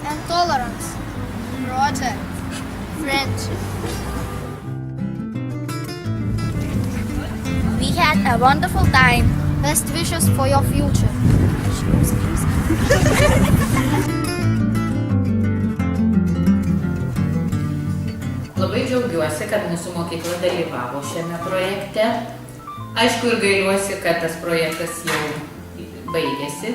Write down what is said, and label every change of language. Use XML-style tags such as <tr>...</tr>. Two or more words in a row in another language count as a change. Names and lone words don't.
<en>tolerance, project, friendship. We had a wonderful time. Best wishes for your future.</en> <lt>Labai džiaugiuosi, kad mūsų mokykla dalyvavo šiame projekte. Aišku, ir gailiuosi, kad tas projektas jau baigėsi.</lt>